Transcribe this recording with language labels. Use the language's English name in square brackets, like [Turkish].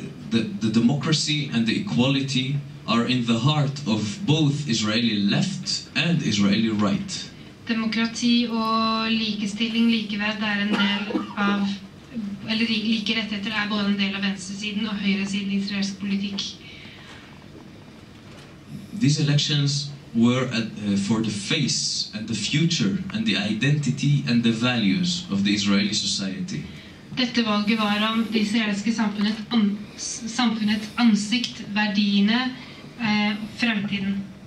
[English] The democracy and the equality are in the heart of both Israeli left and Israeli right. [Norwegian] demokrati og likestilling, likeverd, en del av, eller like rettigheter både en del av venstresiden og høyresiden i israelsk politikk. [English] These elections were for the face and the future and the identity and the values of the Israeli society. [Norwegian] Dette valget var om det israelske samfunnets ansikt, verdiene og fremtiden.